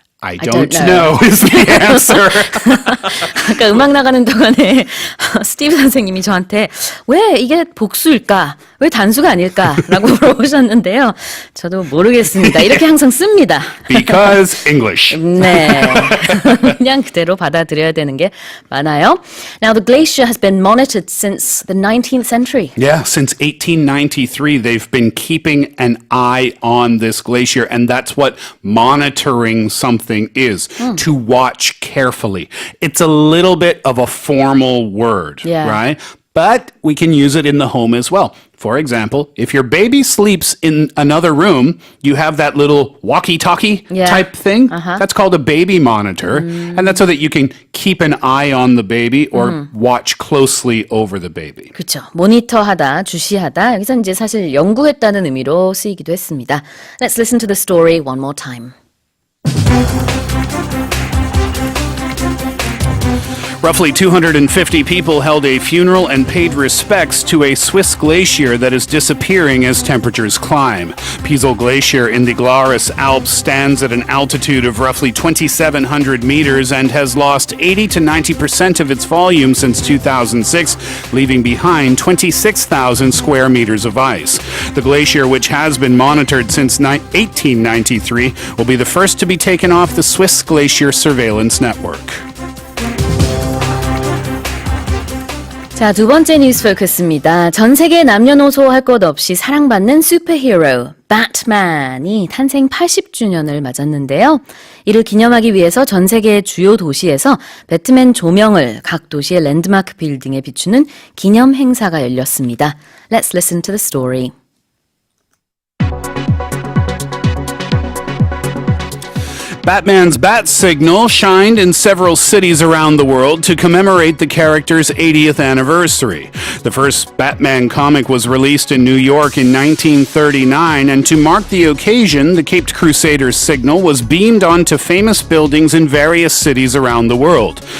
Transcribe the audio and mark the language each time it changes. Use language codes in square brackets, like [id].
[en] I don't know is the answer. [ko] 아까 음악 나가는 동안에 스티브 선생님이 저한테 왜 이게 복수일까? 왜 단수가 아닐까?라고 물어보셨는데요. 저도 모르겠습니다. 이렇게 항상 씁니다. [en] Because English. [ko] 네. 그냥 그대로 받아들여야 되는 게 많아요. [en] Now the glacier has been monitored since the 19th century. Yeah, since 1893, they've been keeping an eye on this glacier, and that's what monitoring something is, to watch carefully. It's a little bit of a formal word, right? But we can use it in the home as well. For example, if your baby sleeps in another room, you have that little walkie-talkie type thing. That's called a baby monitor. And that's so that you can keep an eye on the baby or watch closely over the baby. [ko] 그렇죠. 모니터하다, 주시하다. 여기서 이제 사실 연구했다는 의미로 쓰이기도 했습니다. [en] Let's listen to the story one more time. Roughly 250 people held a funeral and paid respects to a Swiss glacier that is disappearing as temperatures climb. Piesel Glacier in the Glarus Alps stands at an altitude of roughly 2,700 meters and has lost 80 to 90% of its volume since 2006, leaving behind 26,000 square meters of ice. The glacier, which has been monitored since 1893, will be the first to be taken off the Swiss Glacier Surveillance Network. [ko] 자, 두 번째 뉴스 포커스입니다. 전 세계 남녀노소 할 것 없이 사랑받는 슈퍼히어로 배트맨이 탄생 80주년을 맞았는데요. 이를 기념하기 위해서 전 세계 주요 도시에서 배트맨 조명을 각 도시의 랜드마크 빌딩에 비추는 기념 행사가 열렸습니다. [en] Let's listen to the story. Batman's bat signal shined in several cities around the world to commemorate the character's 80th anniversary. The first Batman comic was released in New York in 1939, and to mark the occasion, the Caped Crusader's signal was beamed onto famous buildings in various cities around the world.